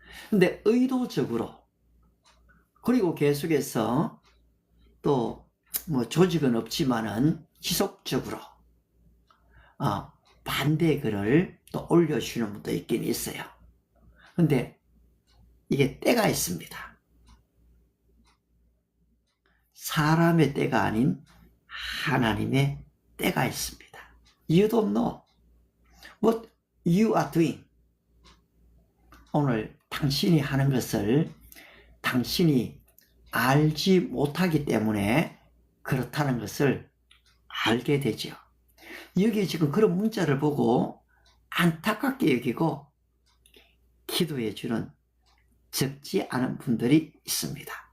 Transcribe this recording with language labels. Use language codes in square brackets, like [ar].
[ko] 근데 의도적으로, 그리고 계속해서 또 뭐 조직은 없지만은 지속적으로 반대 글을 또 올려주시는 분도 있긴 있어요. 근데 이게 때가 있습니다. 사람의 때가 아닌 하나님의 때가 있습니다. [en] You don't know what you are doing. [ko] 오늘 당신이 하는 것을 당신이 알지 못하기 때문에 그렇다는 것을 알게 되죠. 여기 지금 그런 문자를 보고 안타깝게 여기고 기도해 주는 적지 않은 분들이 있습니다.